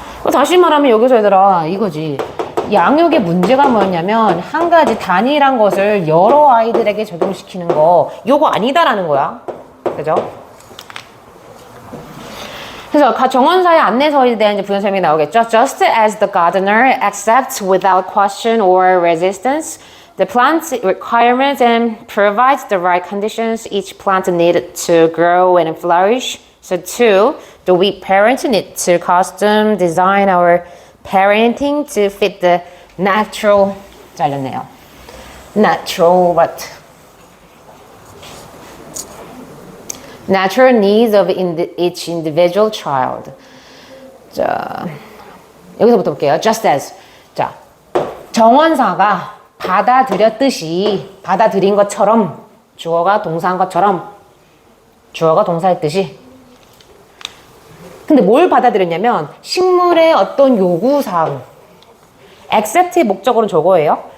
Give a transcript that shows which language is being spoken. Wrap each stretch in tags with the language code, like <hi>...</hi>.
<ko>다시 말하면 여기서 얘들아 이거지. 양육의 문제가 뭐냐면 한 가지 단일한 것을 여러 아이들에게 적용시키는 거 요거 아니다라는 거야. 그죠? 그래서 정원사의 안내서에 대한 부연 설명이 나오겠죠.</ko> <en>Just as the gardener accepts without question or resistance the plant's requirements and provides the right conditions each plant needs to grow and flourish, so too do we parents need to custom design our parenting to fit the natural</en> <ko>잘렸네요.</ko> <en>Natural what? Natural needs of each individual child.</en> <ko>자, 여기서부터 볼게요.</ko> <en>Just as.</en> <ko>자, 정원사가 받아들인 것처럼 주어가 동사한 것처럼 주어가 동사했듯이 근데 뭘 받아들였냐면 식물의 어떤 요구사항 accept의 목적어는 저거예요.</ko>